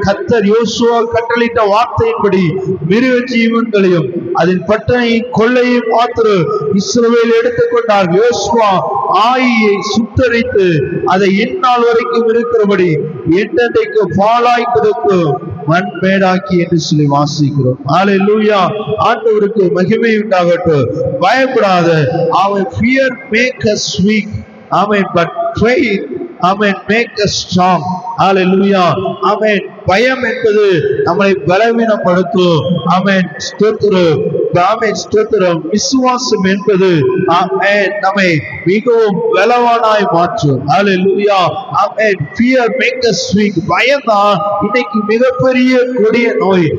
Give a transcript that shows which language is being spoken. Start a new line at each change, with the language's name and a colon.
Tamil: கர்த்தர் யோசுவா கட்டளையிட்ட வார்த்தையின்படி மிருக ஜீவன்களையும் அதன் பட்டணையும் கொள்ளையும் மாத்திரம் இஸ்ரவேல் எடுத்துக்கொண்டார். யோசுவா ஆயியை சுத்தரித்து அதை இந்நாள் வரைக்கும் இருக்கிறபடி என்னென்றைக்கு பாலாய் கிடக்கும் மண்மேடாக்கி என்று சொல்லி வாசிக்கிறோம். அல்லேலூயா. ஆண்டவருக்கு மகிமை உண்டாகட்டும். பயப்படாத.
English: அவன் fear make us weak. ஆமென். but faith ஆமென் make us strong.
Tamil: அல்லேலூயா. ஆமென். பயம் என்பது நம்மை பலவீனப்படுத்தும். ஆமென். ஸ்தோத்திரம். ஆமென். ஸ்தோத்திரம். விசுவாசம் என்பது ஆமென் நம்மை மிகவும் பலவானாய் மாற்றும். அல்லேலூயா. ஆமென்.
English: fear make us weak.
Tamil: பயம்தான் இன்னைக்கு மிகப்பெரிய கொடிய நோய்.